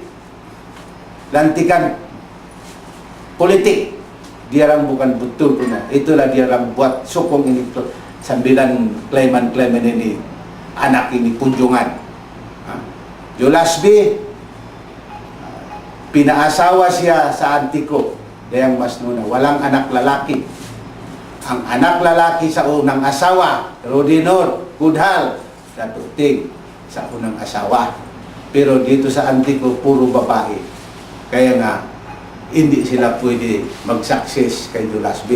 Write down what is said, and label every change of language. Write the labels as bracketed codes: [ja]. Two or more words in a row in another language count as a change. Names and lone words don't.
[ms] Lantikan politik. Dia orang bukan betul punya. Itulah dia orang buat sokong ini 9 klaiman-klaiman ini. [tl] Anak ini Punjungan. Jolasbi pinaasawa siya sa antiko. Dayang Mas Nuna. Walang anak lalaki. Ang anak lalaki sa unang asawa, Rodinor, Kudhal, Dato Ting sa unang asawa. Pero dito sa antiko, puro babae. Kaya nga, hindi sila pwede mag-success kay Jolasbi.